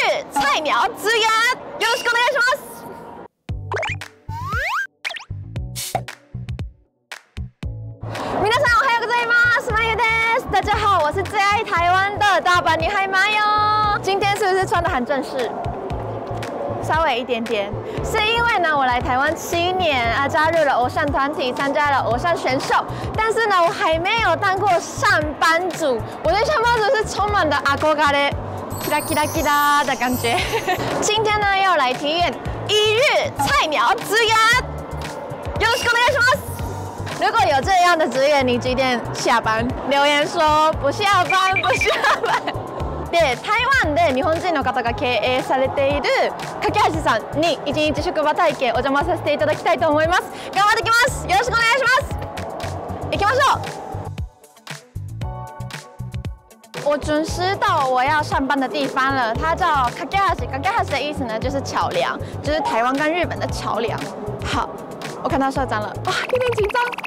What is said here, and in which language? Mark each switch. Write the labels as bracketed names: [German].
[Chinese] 菜鸟资源， [Japanese] よろしくお願いします。皆さんおはようございます，马友です。 [Chinese] 大家好，我是最爱台湾的大阪女孩马友。今天是不是穿得很正式？稍微一点点，是因为呢，我来台湾7年啊，加入了偶像团体，参加了偶像选秀，但是呢，我还没有当过上班族。我对上班族是充满的憧れ。キラキラキラ的感觉。今天呢，要来体验一日菜鸟职员， [Japanese] よろしくお願いします。 [Chinese] 如果有这样的职业，你几点下班？留言说不下班，不下班。 [Japanese] で、台湾で日本人の方が経営されている架橋さんに一日職場体験お邪魔させていただきたいと思います。頑張ってきます。よろしくお願いします。行きましょう。 [Chinese] 我准时到我要上班的地方了，它叫架橋。架橋的意思呢，就是桥梁，就是台湾跟日本的桥梁。好，我看到社长了，哇，有点紧张。